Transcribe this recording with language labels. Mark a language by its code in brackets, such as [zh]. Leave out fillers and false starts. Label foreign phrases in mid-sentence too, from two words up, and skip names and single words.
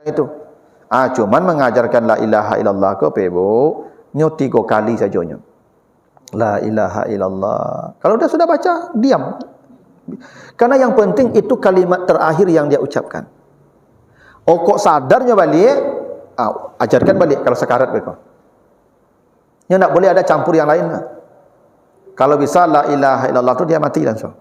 [id] itu. Cuman mengajarkan [ar] لا إله إلا الله [id] ke pebo nyo 3 kali saja nyo. [ar] لا إله إلا الله. [id] Kalau dia sudah baca, diam. Karena yang penting itu kalimat terakhir yang dia ucapkan. Kok sadarnya balik, ajarkan balik kalau sekarat begitu. Nya tak boleh ada campur yang lain. Kalau bisa [ar] لا إله إلا الله [id] tu dia mati langsung.